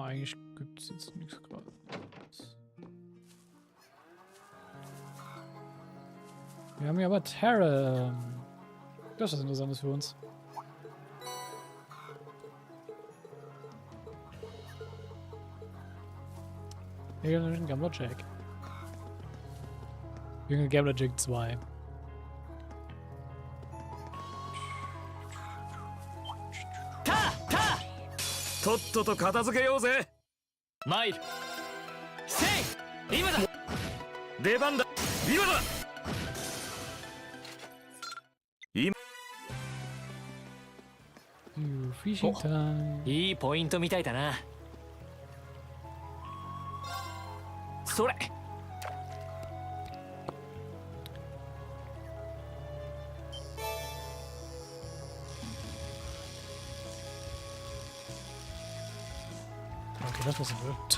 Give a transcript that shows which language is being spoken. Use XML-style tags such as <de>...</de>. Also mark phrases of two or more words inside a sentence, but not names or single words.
<de>Eigentlich gibt es jetzt nichts gerade. Wir haben hier aber Terra. Das ist was Interessantes für uns. Hier gibt es einen Gambler Jack. Junge Gambler Jack 2.</de> <ja>とっとと片付けようぜ参るせい今だ出番だ今だ今</ja> <en>You fishing time.</en> <ja>いいポイントみたいだなそれ</ja> <de>Okay, das was wird.</de>